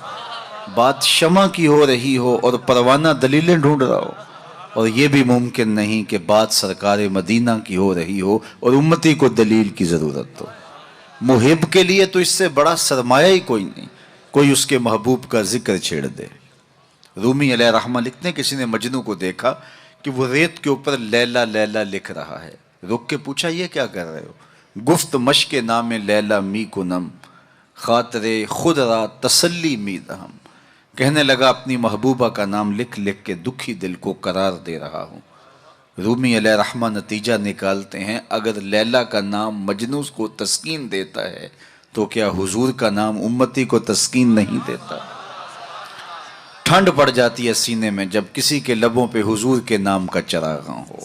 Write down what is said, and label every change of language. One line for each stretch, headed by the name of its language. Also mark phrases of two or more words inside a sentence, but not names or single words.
Urdu: بات شمع کی ہو رہی ہو اور پروانہ دلیلیں ڈھونڈ رہا ہو، اور یہ بھی ممکن نہیں کہ بات سرکار مدینہ کی ہو رہی ہو اور امتی کو دلیل کی ضرورت ہو۔ محب کے لیے تو اس سے بڑا سرمایہ ہی کوئی نہیں، کوئی اس کے محبوب کا ذکر چھیڑ دے۔ رومی
Arabic: علیہ رحمہ
Urdu: لکھتے ہیں کسی نے مجنو کو دیکھا کہ وہ ریت کے اوپر لیلا لیلا لکھ رہا ہے، رک کے پوچھا یہ کیا کر رہے ہو؟
Persian: گفت مشق نام لیلا می کنم، خاطر خود را تسلی می دہم۔
Urdu: کہنے لگا اپنی محبوبہ کا نام لکھ لکھ کے دکھی دل کو قرار دے رہا ہوں۔ رومی
Arabic: علیہ رحمہ
Urdu: نتیجہ نکالتے ہیں اگر لیلا کا نام مجنون کو تسکین دیتا ہے تو کیا حضور کا نام امتی کو تسکین نہیں دیتا؟ ٹھنڈ پڑ جاتی ہے سینے میں جب کسی کے لبوں پہ حضور کے نام کا چراغاں ہو۔